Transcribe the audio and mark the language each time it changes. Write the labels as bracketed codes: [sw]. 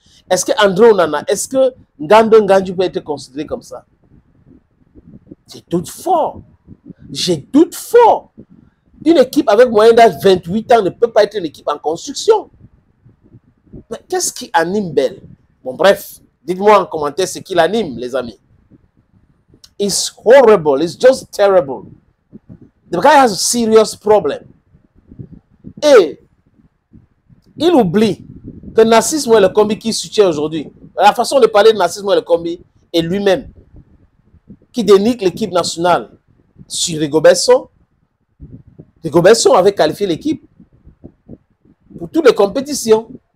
[fr] Est-ce que André Onana, est-ce que Ngando Nganju peut être considéré comme ça? J'ai doute fort. J'ai doute fort. Une équipe avec moyen d'âge 28 ans ne peut pas être une équipe en construction. Mais qu'est-ce qui anime Bell? Bon, bref, dites-moi en commentaire ce qui l'anime, les amis. [en] It's horrible. It's just terrible. The guy has a serious problem. [fr] Et il oublie que Narcisse Moelle Kombi qui soutient aujourd'hui, la façon de parler de Narcisse Moelle Kombi est lui-même qui dénigre l'équipe nationale sur Rigobert Song. Rigobert Song avait qualifié l'équipe pour toutes les compétitions.